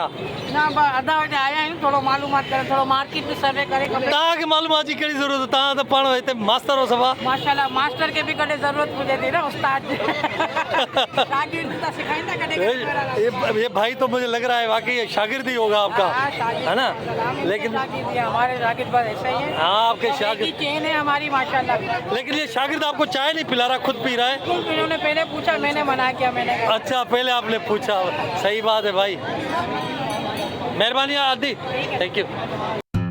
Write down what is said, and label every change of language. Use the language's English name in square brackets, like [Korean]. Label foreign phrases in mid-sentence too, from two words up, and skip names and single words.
[Sindhi] ना आधा वजे आया आहियूं थोरो मालूमात करे थोरो मार्केट बि सर्वे करे तव्हांखे मालूमात जी कहिड़ी ज़रूरत आहे तव्हां त पाण हिते मास्टर हो सभा माशाल्लाह मास्टर खे बि कॾहिं ज़रूरत हुजे थी न उस्ताद शागिर्द त सिखाईंदा कॾहिं [Hindi] ये भाई तो मुझे लग रहा है वाकई ये शागिर्द ही होगा आपका है ना लेकिन हमारे शागिर्द बस ऐसा ही है हाँ आपके शागिर्द चेन है हमारी माशाल्लाह लेकिन ये शागिर्द आपको चाय नहीं पिला रहा खुद पी रहा है इन्होंने पहले पूछा मैंने मना किया मैंने अच्छा पहले आपने पूछा सही बात है भाई मेहरबानी आदि [English] thank you